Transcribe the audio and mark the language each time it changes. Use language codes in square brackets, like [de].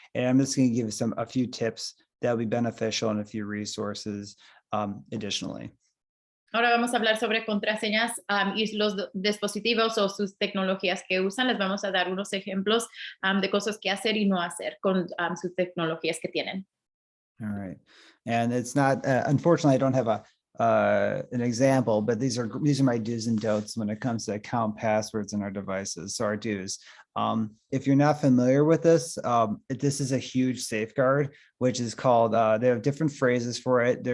[en] And I'm just going to give a few tips that will be beneficial and a few resources additionally. [es] Ahora vamos a hablar sobre contraseñas y los dispositivos o sus tecnologías que usan. Les vamos a dar unos ejemplos de cosas que hacer y no hacer con sus tecnologías que tienen. [en] All right. And it's not, unfortunately, I don't have an example, but these are my do's and don'ts when it comes to account passwords in our devices. So our do's. If you're not familiar with this, this is a huge safeguard, which is called, they have different phrases for it.